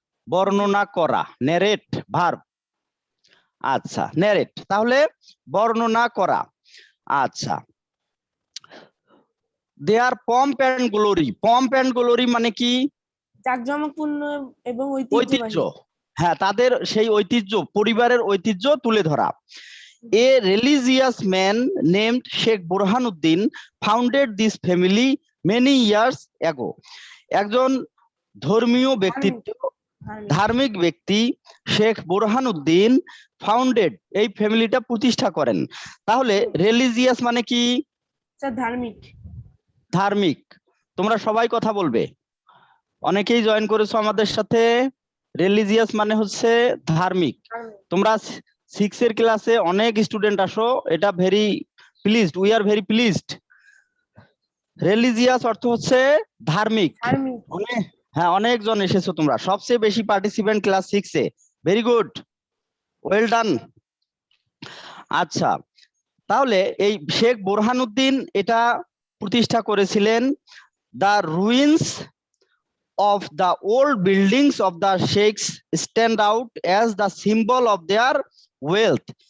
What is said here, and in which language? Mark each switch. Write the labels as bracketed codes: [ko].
[bn] বর্ণনা করা, নেরেট ভার্ব। আচ্ছা, নেরেট তাহলে বর্ণনা করা। আচ্ছা, দেয়ার pomp and glory. Pomp and glory মানে কি? জাঁকজমকপূর্ণ এবং ঐতিহ্য। ঐতিহ্যবাহী। হ্যাঁ, তাদের সেই ঐতিহ্য, পরিবারের ঐতিহ্য তুলে ধরা। [en] A religious man named Sheikh Burhanuddin founded this family many years ago. [bn] একজন ধর্মীয় ব্যক্তিত্ব, ধার্মিক ব্যক্তি শেখ বুরহানুদ্দিন ফাউন্ডেড, এই ফ্যামিলিটা প্রতিষ্ঠা করেন। তাহলে রিলিজিয়াস মানে কি? স্যার ধার্মিক। ধার্মিক। তোমরা সবাই কথা বলবে, অনেকেই জয়েন করেছো আমাদের সাথে। রিলিজিয়াস মানে হচ্ছে ধার্মিক। তোমরা 6 এর ক্লাসে অনেক স্টুডেন্ট আসো, [en] এটা very pleased, we are very pleased. [bn] Religious অর্থ হচ্ছে ধার্মিক। অনেক, হ্যাঁ, অনেকজন এসেছো তোমরা, সবচেয়ে বেশি পার্টিসিপেন্ট ক্লাস 6 এ। [en] Very good, well done. [bn] আচ্ছা, তাহলে এই শেখ বুরহানুদ্দিন এটা প্রতিষ্ঠা করেছিলেন। [en] The ruins of the old buildings of the sheikhs stand out as the symbol of their wealth.